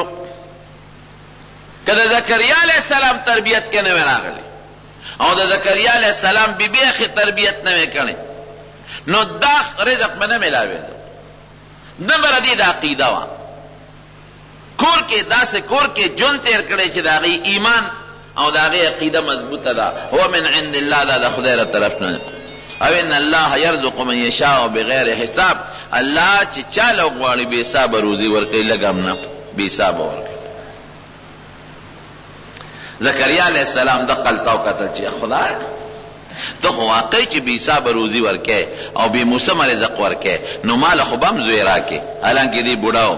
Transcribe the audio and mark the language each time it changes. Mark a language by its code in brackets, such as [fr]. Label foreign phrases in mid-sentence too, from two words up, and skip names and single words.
[ps] که د زکریا [ar] علیه السلام [ps] تربیت کې نه وی راغلی او د زکریا [ar] علیه السلام [ps] بی تربیت نه وی کړی نو دا رزق به نه میلاوېده. نمبر دی دا عقیده وه، کور کې داسې کور کې ژوند تېر کړی چې د هغې ایمان او د هغې عقیده مضبوطه ده. [ar] هو من عند الله، [ps] دا د خدای له طرف نه. او [ar] ان الله يرزق من يشاء بغیر حساب، [ps] الله چې چاله غواړي بې حسابه روزي ورکوي، لږ هم نه بې حسابه ورکوي. زکریا [ar] علیه السلام [ps] دقه هلته وکتل چې خدای ته خو واقعي چې بې حسابه روزي ورکوې او بې موسمه رزق ورکوې، نو ماله خو به هم زوی راکې، حالانکې دې بوډا و.